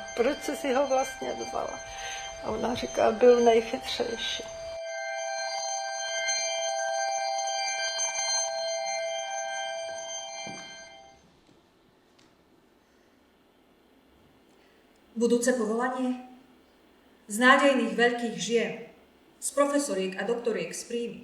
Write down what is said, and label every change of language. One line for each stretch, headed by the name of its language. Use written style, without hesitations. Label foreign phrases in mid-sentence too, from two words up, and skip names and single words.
Czech: Proč jsi si ho vlastně vzala? A ona říká, byl nejchytřejší.
Slovak: Budúce povolanie? Z nádejných veľkých žien, z profesoriek a doktoriek z príjmy.